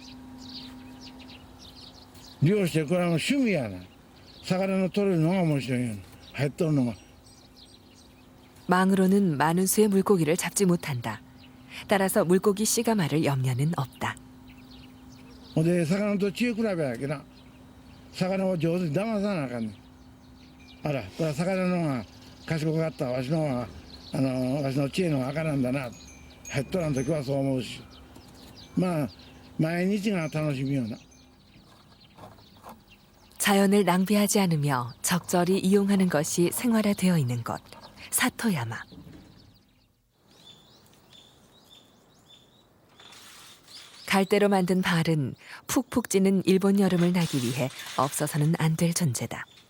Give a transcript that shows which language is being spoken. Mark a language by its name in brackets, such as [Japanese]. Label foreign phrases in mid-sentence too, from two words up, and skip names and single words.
[Japanese] 漁してこれは趣味やな。魚の取るのが面白いよ。入っとるのが。 [Korean] 망으로는 많은 수의 물고기를 잡지 못한다. 따라서 물고기 씨가 말을 염려는 없다. [Japanese] ほんで魚と知恵比べやけな。魚を上手に騙さなあかんねん。あら、これは魚の方が賢かった。わしの方がわしの知恵の方があかなんだな。入っとらん時はそう思うし。まあ毎日が楽しみよな。 [Korean] 자연을 낭비하지 않으며 적절히 이용하는 것이 생활화되어 있는 곳, 사토야마. 갈대로 만든 발은 푹푹 찌는 일본 여름을 나기 위해 없어서는 안 될 존재다.